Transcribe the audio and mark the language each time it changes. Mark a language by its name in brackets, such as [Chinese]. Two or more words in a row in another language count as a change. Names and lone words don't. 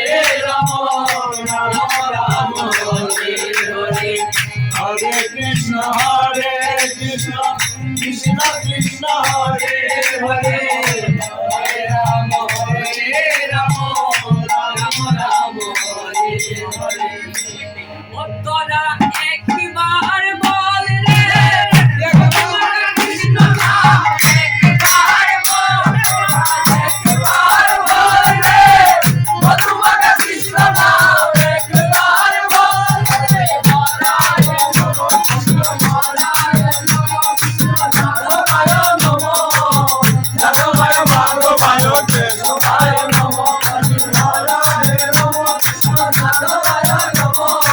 [Bangla] Rama Rama Rama Hare Hare Hare Krishna Krishna Krishna Hare Hare Hare Rama Hare Rama Rama Rama Hare Hare তোরা একবার বল রে একবার কৃষ্ণ নাম একবার বল রে মধুমগ কৃষ্ণ নাম একবার বল রে [Sanskrit] নারায়ণ নমো কৃষ্ণ নারায়ণ নমো কৃষ্ণ নারায়ণ নমো নারায়ণ ভাগবায় নারায়ণ নমো নারায়ণ নমো কৃষ্ণ নারায়ণ নমো